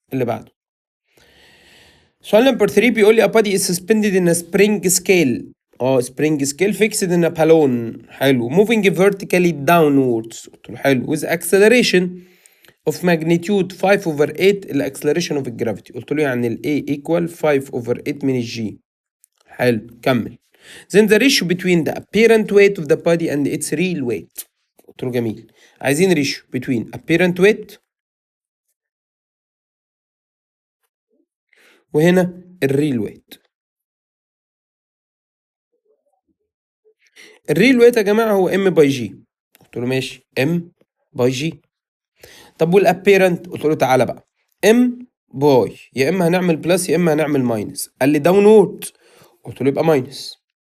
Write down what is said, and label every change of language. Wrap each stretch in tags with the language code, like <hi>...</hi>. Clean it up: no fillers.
<ar>اللي بعده سؤال نمبر 3 بيقول لي</ar> <en>a body is suspended in a spring scale. spring scale fixed in a balloon. حلو. moving vertically downwards.</en> <ar>قلت له حلو.</ar> <en>with acceleration of magnitude 5/8 الاكسلريشن of الجرافيتي.</en> <ar>قلت له يعني ال A equal 5/8 من الجي. حلو كمل.</ar> <en>then the ratio between the apparent weight of the body and its real weight.</en> <ar>قلت له جميل. عايزين</ar> <en>ratio between apparent weight</en> <ar>وهنا</ar> <en>الريل ويت.</en> <ar>الريل ويت يا جماعه هو ام باي جي. قلت له ماشي ام باي جي. طب والابيرنت؟ قلت له تعالى بقى ام باي، يا اما هنعمل بلس يا اما هنعمل ماينس. قال لي داونورد. قلت له يبقى ماينس.</ar>